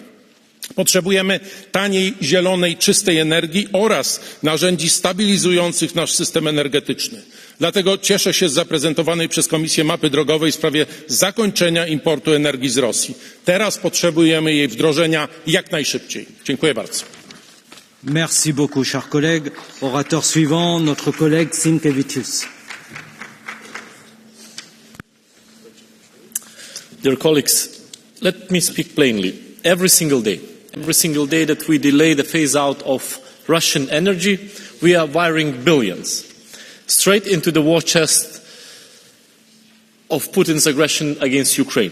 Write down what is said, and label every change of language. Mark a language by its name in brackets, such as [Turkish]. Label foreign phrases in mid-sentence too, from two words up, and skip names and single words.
[Polish] Potrzebujemy taniej, zielonej, czystej energii oraz narzędzi stabilizujących nasz system energetyczny. Dlatego cieszę się z zaprezentowanej przez Komisję mapy drogowej w sprawie zakończenia importu energii z Rosji. Teraz potrzebujemy jej wdrożenia jak najszybciej. Dziękuję bardzo. [French] Merci beaucoup, cher collègue. Orateur suivant, notre collègue Sinkevicius. [English] Dear colleagues, let me speak plainly. Every single day that we delay the phase out of Russian energy, we are wiring billions straight into the war chest of Putin's aggression against Ukraine.